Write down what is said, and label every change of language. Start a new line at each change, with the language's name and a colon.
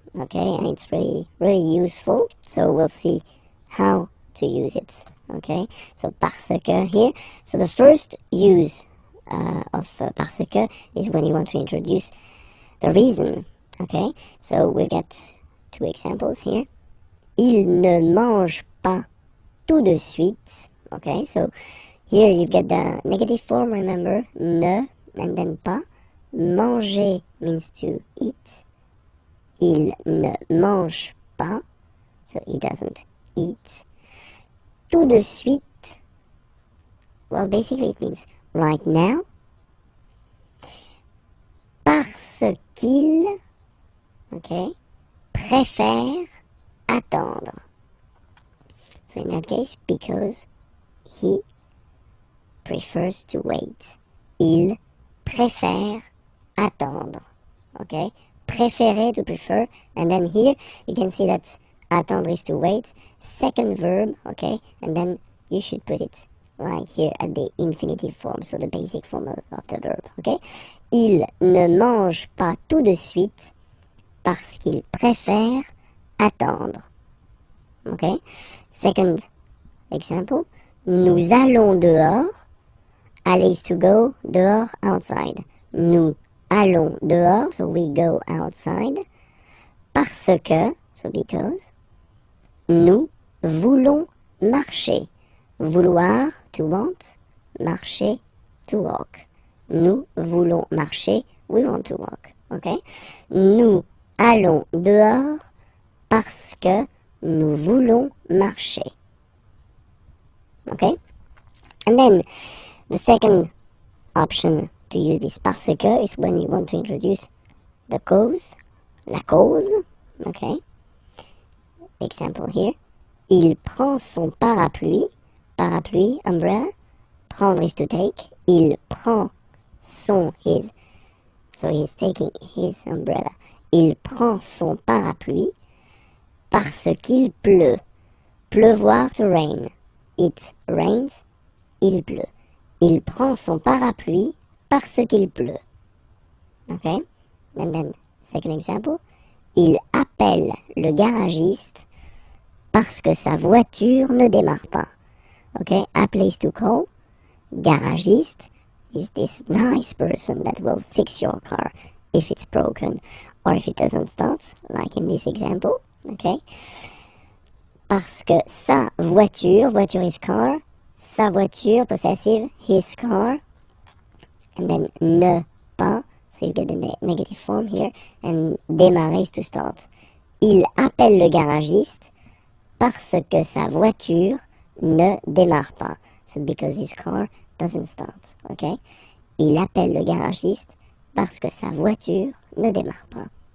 English: Okay, and it's really, really useful. So we'll see how to use it. Okay, so parce que here. So the first use of parce que is when you want to introduce the reason. Okay, so we've got two examples here.
French: Il ne mange pas tout de suite.
English: Okay, so here you get the negative form, remember, ne, and then pas. Manger means to eat.
French: Il ne mange pas,
English: so he doesn't eat.
French: Tout de suite,
English: well, basically it means right now.
French: Parce qu'il, okay, préfère attendre.
English: So in that case, because he prefers to wait.
French: Il préfère attendre. Okay?
English: Préférer, to prefer. And then here, you can see that attendre is to wait. Second verb, okay? And then you should put it like here at the infinitive form, so the basic form of the verb, okay?
French: Il ne mange pas tout de suite parce qu'il préfère attendre.
English: Okay? Second example,
French: nous allons dehors.
English: Aller is to go, dehors, outside.
French: Nous allons dehors,
English: so we go outside.
French: Parce que,
English: so because.
French: Nous voulons marcher.
English: Vouloir, to want. Marcher, to walk.
French: Nous voulons marcher,
English: we want to walk. Okay?
French: Nous allons dehors parce que nous voulons marcher.
English: Okay? And then the second option to use this parce que is when you want to introduce the cause, la cause. Okay? Example here.
French: Il prend son parapluie. Parapluie, umbrella.
English: Prendre is to take.
French: Il prend son,
English: his. So he's taking his umbrella.
French: Il prend son parapluie parce qu'il pleut. Pleuvoir,
English: to rain. it rains,
French: il pleut. Il prend son parapluie parce qu'il pleut. Okay?
English: And then, second example.
French: Il appelle le garagiste parce que sa voiture ne démarre pas.
English: Okay? Appeler is to call. Garagiste is this nice person that will fix your car if it's broken or if it doesn't start, like in this example. Okay?
French: Parce que sa voiture,
English: voiture is car,
French: sa voiture,
English: possessive, his car, and then ne pas, so you get the negative form here, and démarrer is to start.
French: Il appelle le garagiste parce que sa voiture ne démarre pas.
English: So because his car doesn't start, okay?
French: Il appelle le garagiste parce que sa voiture ne démarre pas.